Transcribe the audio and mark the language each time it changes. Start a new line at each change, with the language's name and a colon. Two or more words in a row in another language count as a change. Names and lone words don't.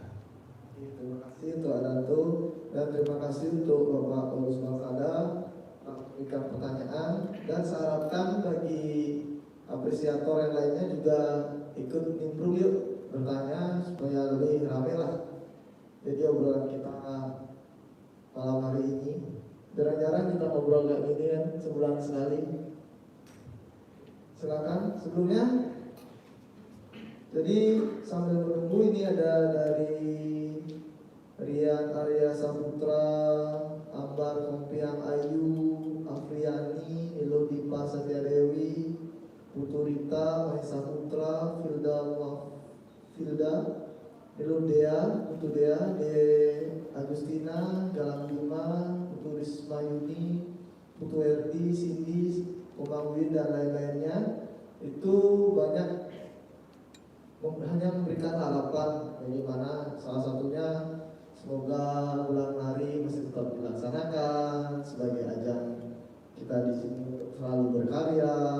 Indonesian: Terima kasih untuk Adanto dan terima kasih untuk Bapak Agus Balkada memberikan pertanyaan, dan saya harapkan bagi apresiator yang lainnya juga ikut nimbrung yuk bertanya supaya lebih ramai lah. Jadi obrolan kita malam hari ini jarang-jarang kita ngobrol kayak gini ya, sebulan sekali. Silakan sebelumnya. Jadi sambil menunggu ini ada dari Rian Arya Saputra, Ambar Kompiang Ayu, Afriani, Elodipa Satyadewi, Putu Rita, Mahesa Putra, Filda, Elodea, Putu Dea, De Agustina, Galang Bima, Putu Risma Yuni, Putu Erdi, Cindy, Omang Win dan lain-lainnya. Itu banyak hanya memberikan harapan bagaimana, salah satunya semoga bulan hari masih tetap dilaksanakan sebagai ajang kita di sini untuk selalu berkarya.